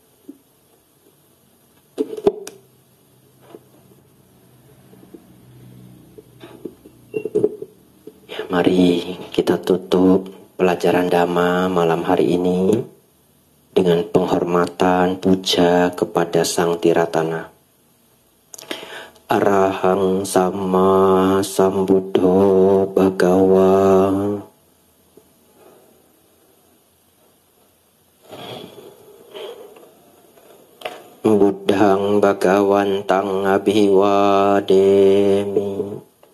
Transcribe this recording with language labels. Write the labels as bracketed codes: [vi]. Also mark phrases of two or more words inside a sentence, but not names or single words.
[id] Mari kita tutup pelajaran Dhamma malam hari ini dengan penghormatan puja kepada Sang Tiratana. [pi] Arahang Sama Sambuddho Bhagawa. Buddhang Bhagawantang Abhiwademi.